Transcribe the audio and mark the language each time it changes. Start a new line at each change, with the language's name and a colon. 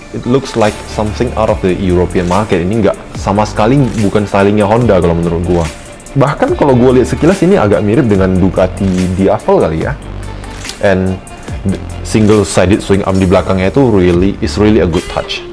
English: It looks like something out of the European market.
Indonesian: Ini nggak sama sekali bukan stylingnya Honda kalau menurut gua. Bahkan kalau gua lihat sekilas ini agak mirip dengan Ducati Diavel kali ya.
English: And single sided swing arm
Indonesian: di belakangnya itu
English: is really a good touch.